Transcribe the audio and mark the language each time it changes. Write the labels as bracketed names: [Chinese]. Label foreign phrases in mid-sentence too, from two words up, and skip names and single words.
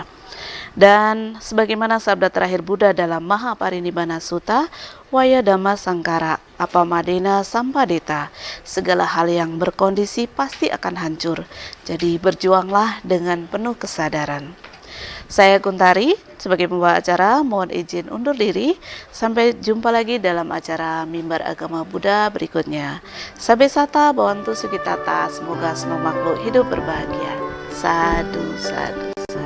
[Indonesian] Dan sebagaimana sabda terakhir Buddha dalam Mahaparinibbana Sutta, [Pali] Waya Dhamma Sangkara, Apamadena Sampadeta, [Indonesian] segala hal yang berkondisi pasti akan hancur. Jadi berjuanglah dengan penuh kesadaran. Saya Kuntari, sebagai pembawa acara, mohon izin undur diri. Sampai jumpa lagi dalam acara Mimbar Agama Buddha berikutnya. [Pali] Sabe sata, bawantu sukitata, [Indonesian] semoga semua makhluk hidup berbahagia. [Pali] Sadu, sadu.